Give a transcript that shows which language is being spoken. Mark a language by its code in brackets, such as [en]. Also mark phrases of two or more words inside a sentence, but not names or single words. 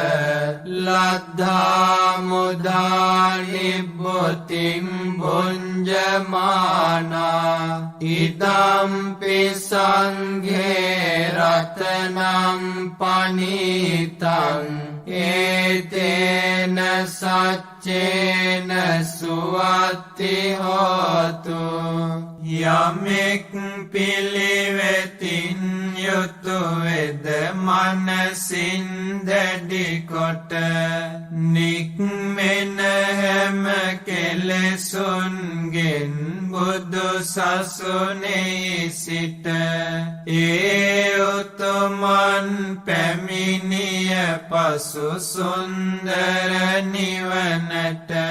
[pi] ලද්ධා මුදා නිබ්බුතින් භුඤ්ජමානා ඉදම්පි සංඝේ රතනං පනිතං ඒතේන සච්චේන සුවත්ති හෝතු යමෙක් [si] පිළිවෙතින් යුතු වෙද මනසින් දැඩි කොට නික්මෙන හැම කෙලෙසුන්ගෙන් බුදු සසුනේ සිට ඒ උතුමන් පැමිණිය පසු සුන්දර නිවනට